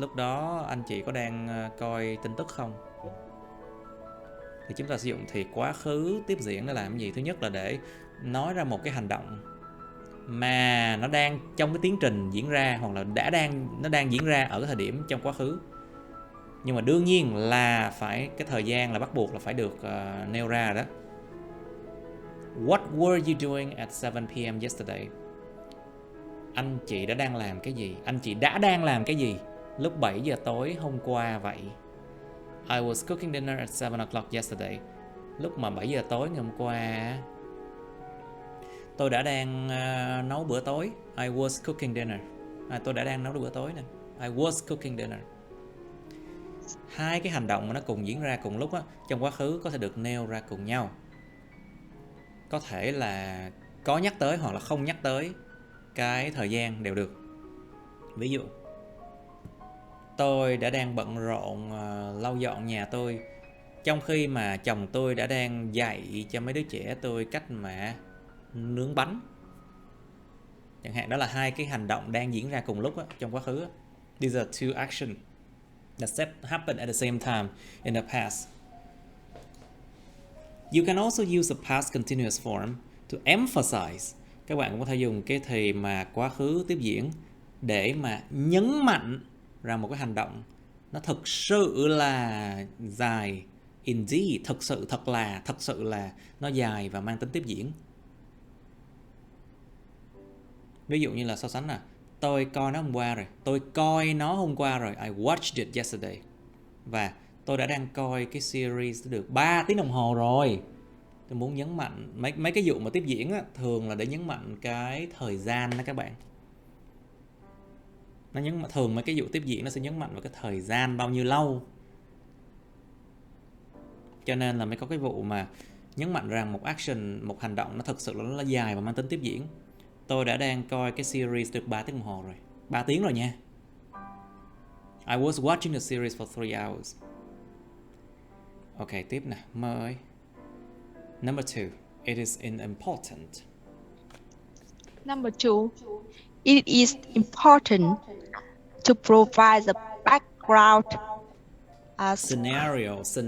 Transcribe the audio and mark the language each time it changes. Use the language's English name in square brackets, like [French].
[Vietnamese] Lúc đó anh chị có đang coi tin tức không? Thì chúng ta sử dụng thì quá khứ tiếp diễn để làm cái gì? Thứ nhất là để nói ra một cái hành động mà nó đang trong cái tiến trình diễn ra, hoặc là nó đang diễn ra ở cái thời điểm trong quá khứ. Nhưng mà đương nhiên là phải cái thời gian là bắt buộc là phải được nêu ra đó. [English] What were you doing at 7 p.m. yesterday? [Vietnamese] Anh chị đã đang làm cái gì? Anh chị đã đang làm cái gì lúc 7 giờ tối hôm qua vậy? [English] I was cooking dinner at 7 o'clock yesterday. [Vietnamese] Lúc mà 7 giờ tối ngày hôm qua, tôi đã đang nấu bữa tối. [English] I was cooking dinner. [Vietnamese] Tôi đã đang nấu bữa tối nè. [English] I was cooking dinner. [Vietnamese] Hai cái hành động mà nó cùng diễn ra cùng lúc á, trong quá khứ có thể được nêu ra cùng nhau. Có thể là có nhắc tới hoặc là không nhắc tới cái thời gian đều được. Ví dụ, tôi đã đang bận rộn lau dọn nhà tôi, trong khi mà chồng tôi đã đang dạy cho mấy đứa trẻ tôi cách mà nướng bánh. Chẳng hạn, đó là hai cái hành động đang diễn ra cùng lúc á, trong quá khứ á. [English] These are two actions that happened at the same time in the past. You can also use the past continuous form to emphasize. [Vietnamese] Các bạn cũng có thể dùng cái thì mà quá khứ tiếp diễn để mà nhấn mạnh rằng một cái hành động nó thực sự là dài. Indeed, thật sự là nó dài và mang tính tiếp diễn. Ví dụ như là so sánh tôi coi nó hôm qua rồi. [English] I watched it yesterday. [Vietnamese] Và tôi đã đang coi cái series được 3 tiếng đồng hồ rồi. Tôi muốn nhấn mạnh mấy cái dụ mà tiếp diễn á, thường là để nhấn mạnh cái thời gian đó các bạn. Thường mấy cái dụ tiếp diễn nó sẽ nhấn mạnh vào cái thời gian bao nhiêu lâu. Cho nên là mới có cái vụ mà nhấn mạnh rằng một action, một hành động nó thực sự là nó dài và mang tính tiếp diễn. Tôi đã đang coi cái series được 3 tiếng đồng hồ rồi. 3 tiếng rồi nha. [English] I was watching the series for 3 hours. Ok, [Vietnamese] tiếp nè, mời. [English] Number 2. It is important. Number 2. It is important to provide the background scenario